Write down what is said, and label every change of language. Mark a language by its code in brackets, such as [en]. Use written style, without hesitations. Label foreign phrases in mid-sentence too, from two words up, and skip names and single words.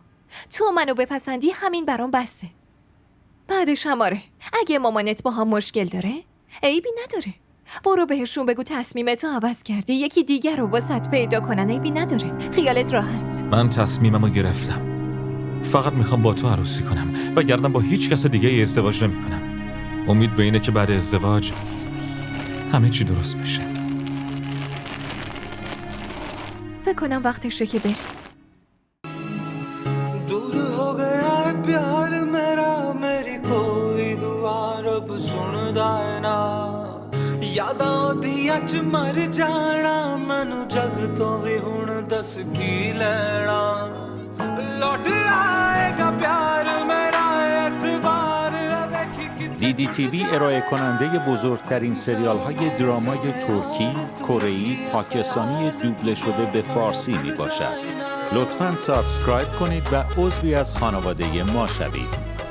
[fa] تو منو بپسندی همین برام بسه. بعدش هم آره، اگه مامانت با هم مشکل داره عیبی نداره، برو بهشون بگو تصمیمتو عوض کردی، یکی دیگر رو واسط پیدا کنن، عیبی نداره، خیالت راحت. من تصمیممو گرفتم، فقط میخوام با تو عروسی کنم و گردم با هیچ کس دیگه ازدواج نمی کنم. امید به اینه که بعد ازدواج همه چی درست بشه. فکر کنم وقتشه که بریم. [pa] ਦੂਰ ਹੋ ਗਿਆ ਹੈ ਪਿਆਰ ਮੇਰਾ, ਮੇਰੀ ਕੋਈ ਦੁਆ ਰੱਬ ਸੁਣਦਾ ਹੈ ਨਾ। ਯਾਦਾਂ ਓਦੀਆਂ ਚ ਮਰ ਜਾਣਾ, ਮੈਨੂੰ ਜਗ ਤੋਂ ਭੀ ਹੁਣ ਦੱਸ ਕੀ ਲੈਣਾ। ਲੌਟ ਆਏਗਾ ਪਿਆਰ ਮੇਰਾ, ਏਤਬਾਰ [fa] DDTV ارائه کننده بزرگترین سریال های درامای ترکی، کره‌ای، پاکستانی دوبله شده به فارسی می باشد. لطفاً سابسکرایب کنید و عضوی از خانواده ما شوید.